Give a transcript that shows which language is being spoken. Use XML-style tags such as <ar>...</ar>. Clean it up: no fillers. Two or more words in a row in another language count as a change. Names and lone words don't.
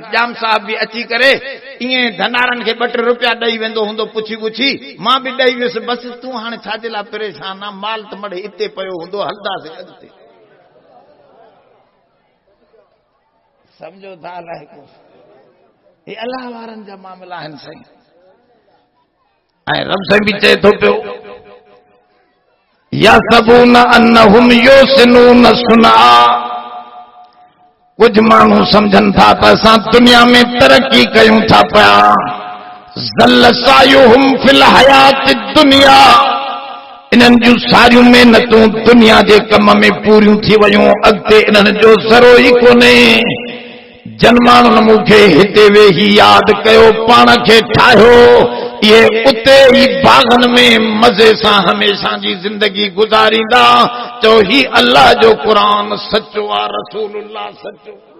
<sd>ॼाम साहिब बि अची करे ईअं धनारनि खे 2 रुपया ॾेई वेंदो हूंदो पुछी, मां बि ॾेई वियुसि, बसि तूं हाणे छाजे लाइ परेशान आहे, माल त मड़े हिते पियो हूंदो, हलंदासीं अॻिते। सम्झो था अलाए को हे अलाह वारनि जा मामला आहिनि साईं। ऐं रब साईं बि चए थो पियो</sd> <ar>يحسبون أنهم يحسنون صنعا,</ar> <sd>कुछ माण्हू सम्झनि था त असां दुनिया में तरक़ी कयूं था पिया,</sd> <ar>ضل سعيهم في الحياة الدنيا,</ar> <sd>इन्हनि जूं सारियूं महिनतूं दुनिया जे कम में पूरियूं थी वयूं, अॻिते इन्हनि जो ज़रो ई कोन्हे। जन माण्हुनि मूंखे हिते वेही यादि कयो, पाण खे ठाहियो, ये उते ही बागन में मजे सां हमेशा जी जिंदगी गुजारींदा, चो ही अल्लाह जो कुरान सचो आ, रसूलुल्लाह सचो।</sd>